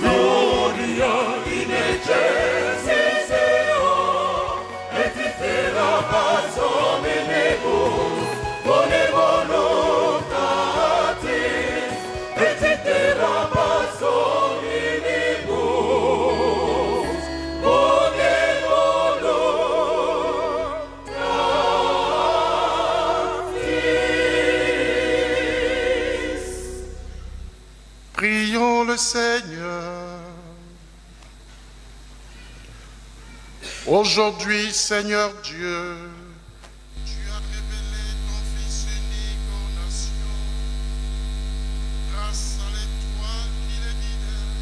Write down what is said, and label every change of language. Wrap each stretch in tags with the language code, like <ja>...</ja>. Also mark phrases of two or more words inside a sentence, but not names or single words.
<la>Gloria in excelsis Deo, et in terra paz hominibus, bone voluntatis, et in terra paz hominibus, bone voluntatis.</la> <fr>Prions le Seigneur. Aujourd'hui, Seigneur Dieu, tu as révélé ton Fils unique aux nations, grâce à l'étoile qui les guidait.</fr>